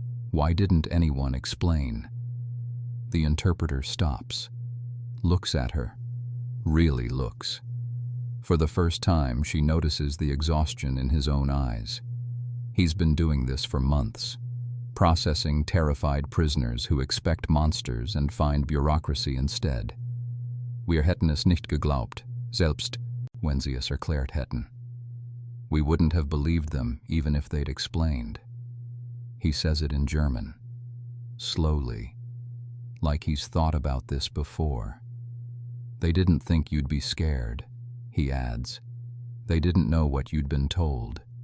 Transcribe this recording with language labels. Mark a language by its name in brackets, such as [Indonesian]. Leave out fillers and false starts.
[English] Why didn't anyone explain? The interpreter stops, looks at her, really looks. For the first time, she notices the exhaustion in his own eyes. He's been doing this for months, processing terrified prisoners who expect monsters and find bureaucracy instead. [German] Wir hätten es nicht geglaubt, selbst wenn sie es erklärt hätten. [English] We wouldn't have believed them even if they'd explained. He says it in German, slowly, like he's thought about this before. They didn't think you'd be scared, he adds. They didn't know what you'd been told.